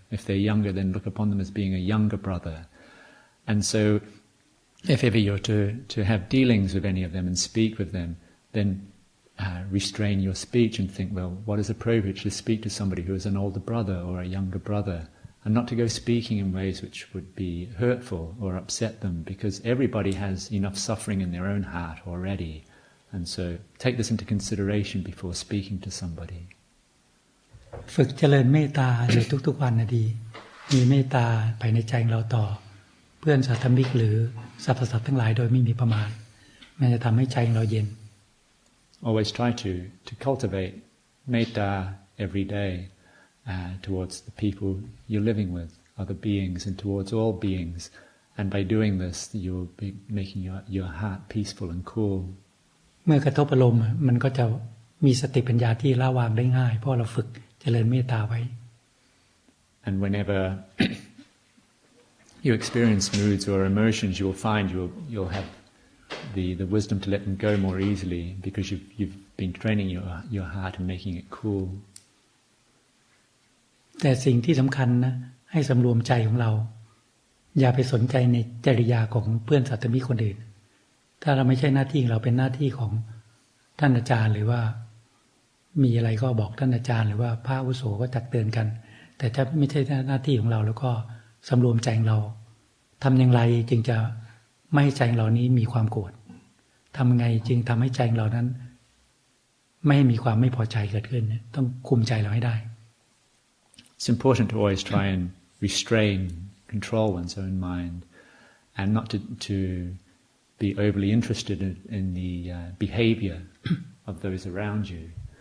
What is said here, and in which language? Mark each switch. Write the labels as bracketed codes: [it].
[en] If they're younger, then look upon them as being a younger brother. And so, if ever you're to have dealings with any of them and speak with them, then restrain your speech and think, well, what is appropriate to speak to somebody who is an older brother or a younger brother, and not to go speaking in ways which would be hurtful or upset them, because everybody has enough suffering in their own heart already. And so take this into consideration before speaking to somebody. [th] ฝึกเจริญเมตตาในทุกๆวันนะดีมีเมตตาภายในใจของเราต่อเพื่อนสัตว์มิตรหรือสรรพสัตว์ทั้งหลายโดยไม่มีประมาณมันจะทำให้ใจของเราเย็น [en] Always try to cultivate metta every day towards the people you're living with, other beings, and towards all beings. And by doing this, you'll be making your heart peaceful and cool. [th] เมื่อกระทบอารมณ์มันก็จะมีสติปัญญาที่ละวางได้ง่ายเพราะเราฝึกเจริญเมตตาไว้ [en] And whenever you experience moods or emotions, you will find you'll have the wisdom to let them go more easily because you've been training your heart and making it cool. [th] แต่สิ่งที่สำคัญนะให้สำรวมใจของเราอย่าไปสนใจในจริยาของเพื่อนสัตว์มิตรคนอื่นถ้าเราไม่ใช่หน้าที่เราเป็นหน้าที่ของท่านอาจารย์หรือว่ามีอะไรก็บอกท่านอาจารย์หรือว่าพระอาวุโสก็ตักเตือนกันแต่ถ้าไม่ใช่หน้าที่ของเราแล้วก็สำรวมใจของเราทำอย่างไรจึงจะไม่ให้ใจของเรานี้มีความโกรธทำไงจึงทำให้ใจของเรานั้นไม่ให้มีความไม่พอใจเกิดขึ้นต้องคุมใจเราให้ได้ [en] It's important to always try and restrain, control one's own mind, and not to be overly interested in the behavior of those around you.